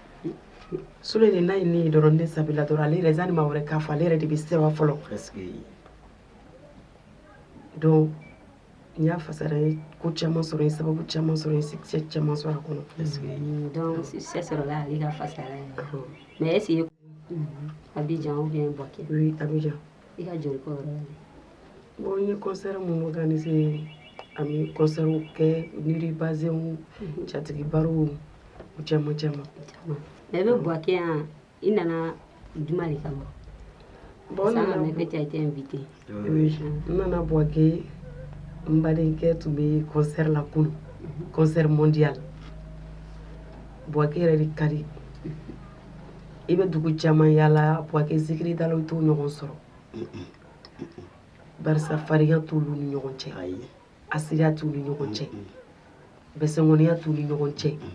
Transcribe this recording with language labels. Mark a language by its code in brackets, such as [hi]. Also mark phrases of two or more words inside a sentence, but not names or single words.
[bm] Sule de n'a ye ne ye dɔrɔn ne sabila dɔrɔn ale yɛrɛ zanni maa wɛrɛ k'a fɔ ale yɛrɛ de bɛ sɛbɛn fɔlɔ donc n y'a fasara n ye ko caman sɔrɔ n ye sababu caman sɔrɔ n ye succès caman sɔrɔ a kɔnɔ donc succès sɔrɔla ale ka fasara ye [fr] mais est-ce que [bm] Abidjan [fr] ou bien [bm] Boaké oui Abidjan i ka joli ko yɔrɔ bon n ye concert mun organisé an bɛ concert kɛ Niri Bazin jatigi barow o caman mais i bɛ Boaké yan i nana juma de kama bon [fr] ça m'a fait été invité [bm] oui n nana Boaké n badenkɛ tun bɛ concert la kunun [fr] concert mondial [bm] Boaké yɛrɛ de ka di i bɛ dugu caman yala [fr] pour que [bm] zikiri da la i t'o ɲɔgɔn sɔrɔ barisa farigan t'olu ni ɲɔgɔn cɛ asiriya t'u ni ɲɔgɔn cɛ bɛsɛngɔniya t'u ni ɲɔgɔn cɛ